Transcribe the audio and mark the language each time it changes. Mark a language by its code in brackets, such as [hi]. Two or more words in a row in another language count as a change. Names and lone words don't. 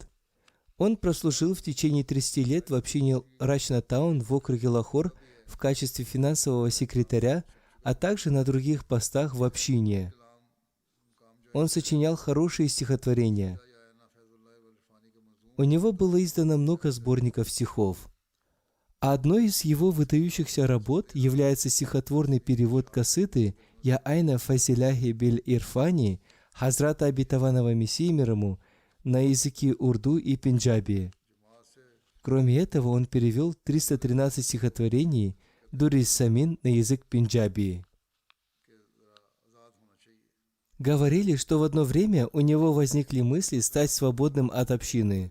[ru] Он прослужил в течение 30 лет в общине Рачна-таун в округе Лахор в качестве финансового секретаря, а также на других постах в общине. Он сочинял хорошие стихотворения. У него было издано много сборников стихов. А одной из его выдающихся работ является стихотворный перевод касиды «Я айна фазиляхи биль ирфани» Хазрата обетованного Мессии мир ему на языке урду и пенджаби. Кроме этого, он перевел 313 стихотворений Дурис Самин на язык пенджаби. Говорили, что в одно время у него возникли мысли стать свободным от общины.